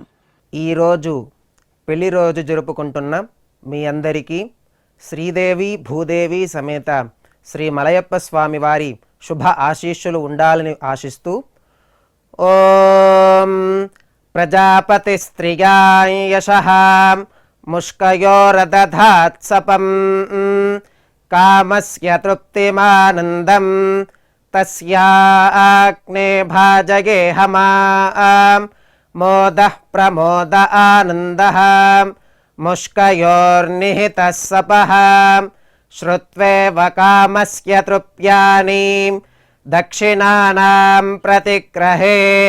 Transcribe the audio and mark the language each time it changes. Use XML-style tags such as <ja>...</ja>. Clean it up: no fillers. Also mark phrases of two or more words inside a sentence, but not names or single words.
<te>ఈరోజు పెళ్లి రోజు జరుపుకుంటున్న మీ అందరికీ శ్రీదేవి భూదేవి సమేత శ్రీ మలయప్ప స్వామి వారి శుభ ఆశీస్సులు ఉండాలని ఆశిస్తూ</te> <sa>ओं प्रजापति स्त्रियाय यशः मुष्कयोरदधात् सपं कामस्य तृप्तिमानन्दं तस्याग्ने भाजगेहमां मोदः प्रमोद आनन्दः मुष्कयोर्निहितः सपः श्रुत्वेव कामस्य तृप्यानि दक्षिणानां प्रतिग्रहे</sa>